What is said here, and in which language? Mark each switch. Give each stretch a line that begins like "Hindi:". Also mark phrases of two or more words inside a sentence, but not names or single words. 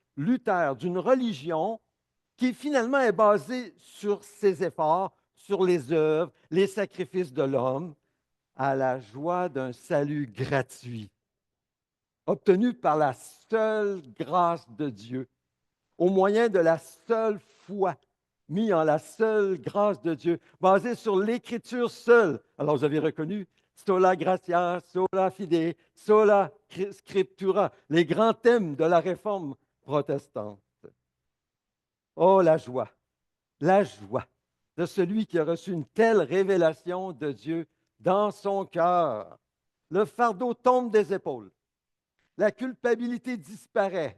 French: passer Luther d'une religion qui finalement est basé sur ses efforts, sur les œuvres, les sacrifices de l'homme, à la joie d'un salut gratuit, obtenu par la seule grâce de Dieu, au moyen de la seule foi, mis en la seule grâce de Dieu, basé sur l'Écriture seule. Alors, vous avez reconnu
Latin: sola gratia, sola fide, sola scriptura,
French: les grands thèmes de la réforme protestante. Oh, la joie de celui qui a reçu une telle révélation de Dieu dans son cœur. Le fardeau tombe des épaules. La culpabilité disparaît.